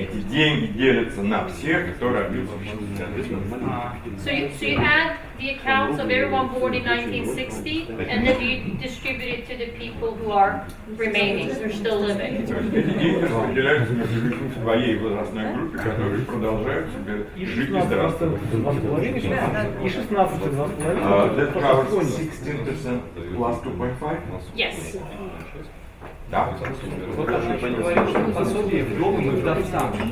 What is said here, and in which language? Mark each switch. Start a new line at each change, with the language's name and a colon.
Russian: эти деньги делятся на всех, кто родился в 60 году.
English: So you add the accounts of everyone born in 1960 and then you distribute it to the people who are remaining, who are still living.
Russian: То есть эти деньги распределяются между людьми в своей возрастной группе, которые продолжают себе жить и здравствовать. И 16, и 2,5.
English: That covers 16% plus 2.5? Yes.
Russian: Да. Вот даже говорил, что пособие вдовам и вдовцам.